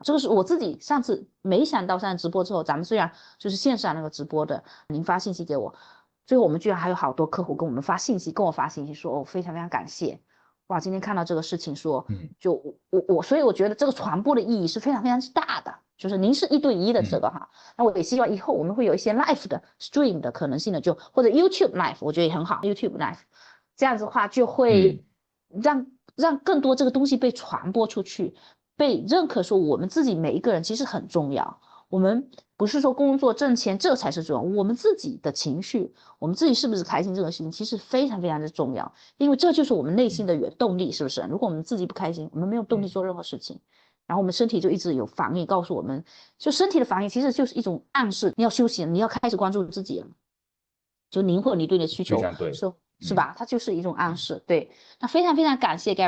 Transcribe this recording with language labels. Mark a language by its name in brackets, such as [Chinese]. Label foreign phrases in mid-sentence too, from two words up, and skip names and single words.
[Chinese] 這個是我自己上次沒想到上次直播之後，咱們雖然就是線上那個直播的，您發信息給我，最後我們居然還有好多客戶跟我們發信息，跟我發信息說非常非常感謝。哇，今天看到這個事情說，就所以我覺得這個傳播的意義是非常非常大的，就是您是1對1的這個哈，那我也希望以後我們會有一些 live 的 stream 的可能性的，就或者 YouTube live， 我覺得也很好 ，YouTube live，這樣子的話就會讓更多這個東西被傳播出去，被認可，說我們自己每一個人其實很重要。我們不是說工作掙錢這才是重要，我們自己的情緒，我們自己是不是開心，這個事情其實非常非常的重要，因為這就是我們內心的原動力，是不是？如果我們自己不開心，我們沒有動力做任何事情，然後我們身體就一直有防禦告訴我們，就身體的防禦其實就是一種暗示，你要休息，你要開始關注自己了，就您或你對你的需求是吧？它就是一種暗示。对，那非常非常感謝 Gary。